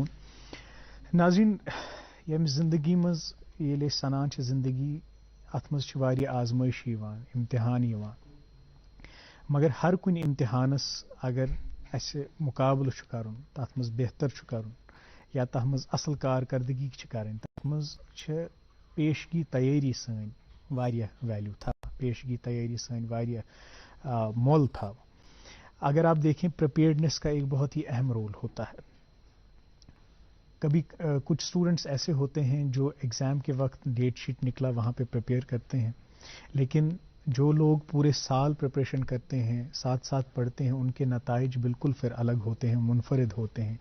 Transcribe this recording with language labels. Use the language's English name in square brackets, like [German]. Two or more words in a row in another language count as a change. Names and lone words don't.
[Kashmiri] ناظریٖن، ییٚمہِ زندگی منٛز ییٚلہِ أسۍ سنان چھِ زندگی، اتھ منٛز چھِ واریاہ آزمٲیش یِوان، امتحان یِوان، مگر ہر کُنہِ امتحانس اگر اسہِ مُقابلہٕ چھُ کرُن، تتھ منٛز بہتر چھُ کرُن یا تتھ منٛز اصل کارکردگی چھِ کرٕنۍ، تتھ منٛز چھِ پیشگی تیٲری سٲنۍ واریاہ ویلیو تھاوان، پیشگی تیٲری سٲنۍ واریاہ مول تھاوان۔ [Urdu] اگر آپ دیکھیں پریپیئرڈنیس کا ایک بہت ہی اہم رول ہوتا ہے۔ کبھی کچھ اسٹوڈنٹس ایسے ہوتے ہیں جو ایگزام کے وقت [English] date sheet [Urdu] نکلا وہاں پہ پریپیئر کرتے ہیں، لیکن جو لوگ پورے سال پریپریشن کرتے ہیں، ساتھ ساتھ پڑھتے ہیں، ان کے نتائج بالکل پھر الگ ہوتے ہیں، منفرد ہوتے ہیں۔